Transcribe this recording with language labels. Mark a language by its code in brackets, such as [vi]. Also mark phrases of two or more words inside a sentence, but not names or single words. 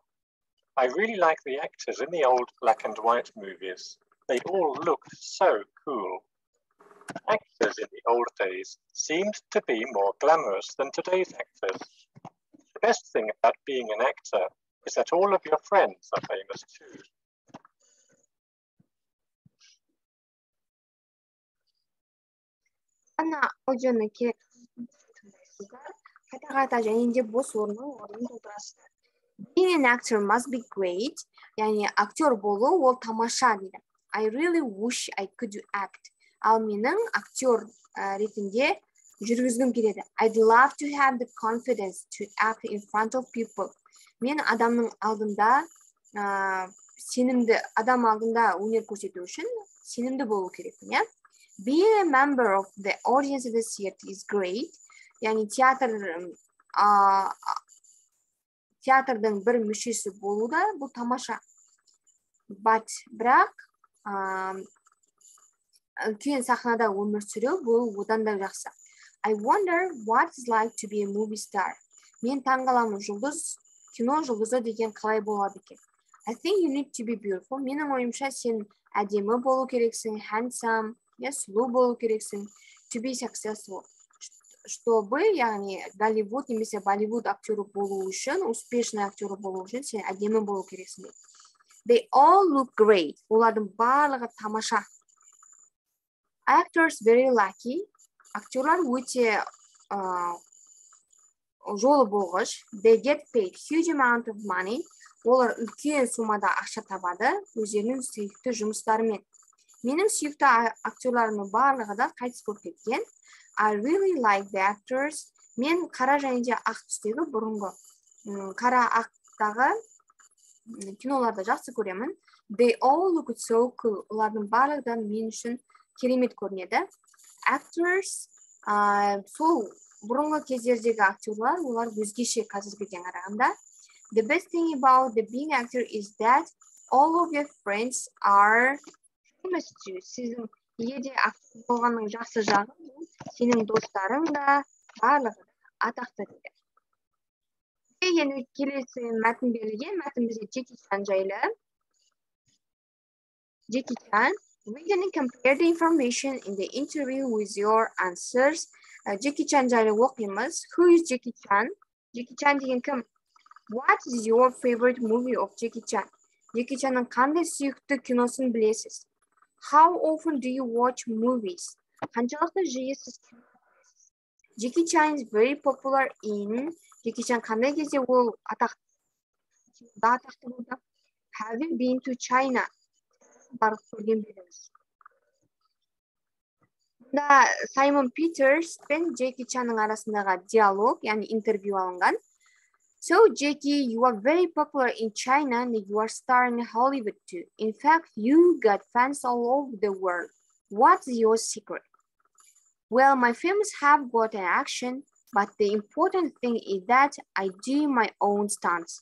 [en] I really like the actors in the old black and white movies. They all looked so cool. Actors in the old days seemed to be more glamorous than today's actors. The best thing about being an actor is that all of your friends are famous too. [kk] Ана аудионы керек тыңдайсыздар. Қайта және де бос орынның орнын толтырасыздар. [en] Being an actor must be great. [kk] Яғни актер болу ол тамаша дейді. [en] I really wish I could act. [kk] Ал менің актер ретінде жүргізгім келеді. [en] I'd love to have the confidence to act in front of people. [kk] Мен адамның алдында сенімді, адам алдында өнер көрсету үшін сенімді болу керекпін, иә? [en] Being a member of the audience of the theater is great. [kk] Яғни театрдың бір мүшесі болу да бұл тамаша. Бірақ үлкен сахнада өмір сүру бұл одан да жақсы. [en] I wonder what it's like to be a movie star. [kk] Мен таңғаламын, кино жұлдызы деген қалай болады екен. [en] I think you need to be beautiful. [kk] Менің ойымша сен әдемі болу керексің, handsome, сұлу болу керексің, [en] to be successful. [kk] Чтобы, яғни, Голливуд немесе Болливуд актері болу үшін, успешный актері болу үшін сен әдемі болу керексің. [en] They all look great. [kk] Олардың барлығы тамаша. [en] Actors very lucky. [kk] Актерлар өте жолы болғыш. [en] They get paid huge amount of money. [kk] Олар үлкен суммада ақша табады өздерінің сүйікті жұмыстарымен. Менің сүйікті актерларымның барлығы да қайтыс болып кеткен. [en] I really like the actors. [kk] Мен қара және де ақ түстегі бұрынғы қара ақтағы киноларды жақсы көремін. [en] They all look so cool. [kk] Олардың барлығы да мен үшін керемет көрінеді. Actors, сол бұрынғы кездердегі актерлар, олар өзгеше қазіргіден қарағанда. [en] The best thing about the being actor is that all of your friends are famous too. [kk] Сіздің егерде актер болғанның жақсы жағы, сенің достарың да барлығы атақты дейді. Енді келесі мәтін берілген, мәтін бізде Джеки Чан жайлы. Джеки Чан, [en] read and compare the information in the interview with your answers. [kk] Джеки Чан жайлы оқимыз. [en] Who is Джеки Чан? [kk] Джеки Чан деген кім? [en] What is your favorite movie of Jackie Chan? [kk] Джеки Чанның қандай сүйікті киносын білесіз? [en] How often do you watch movies? [kk] Қаншалықты жиі сіз кино көресіз? [en] Jackie Chan is very popular in. [kk] Джеки Чан қандай кезде ол атақты болды? [en] Have you been to China? [kk] Барып көрген білеміз. Мұнда Саймон Питерс пен Джеки Чанның арасындағы диалог, яғни интервью алынған. [en] So, Jackie, you are very popular in China and you are starring in Hollywood too. In fact, you got fans all over the world. What's your secret? Well, my films have got an action, but the important thing is that I do my own stunts.